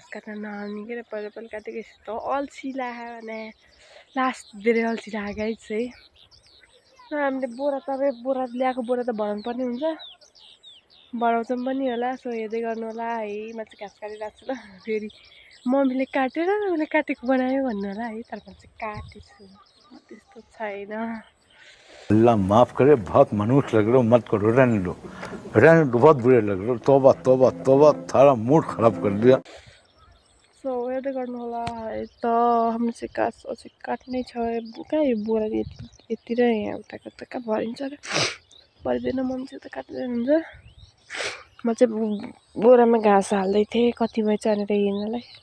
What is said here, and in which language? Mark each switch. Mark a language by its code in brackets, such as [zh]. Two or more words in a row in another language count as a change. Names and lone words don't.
[ne] काट्न नआउने के पहिला काटेको यस्तो अल्छी लाग्यो भने लास्ट धेरै अल्छी लाग्यो चाहिँ हामीले बोरा ल्याएको बोरा त भराउनु पर्ने हुन्छ भराउँछौँ पनि होला सो हेर्दै गर्नु होला है म चाहिँ घाँस काटिरहेको छु ल फेरि मम्मीले काटेर उसले काटेको बनायो भन्नु होला है तर मैले चाहिँ काटेछु त्यस्तो छैन [hi] अल्लाह माफ करे बहुत मनुष्य लग रहे हो मत करो रहने दो बहुत बुरे लग रहे हो तौबा तौबा तौबा थारा मूड खराब कर दिया [ne] सो हेर्दै गर्नु होला है त हाम्रो चाहिँ घाँस अझै काट्नै छ कहाँ यो बोरा यति र यहाँ उता कहाँ भरिन्छ र भरिँदैन मम्मी चाहिँ उता काट्दै हुन्छ म चाहिँ बोरामा घाँस हाल्दै थिएँ कति भएछ भनेर हेर्नलाई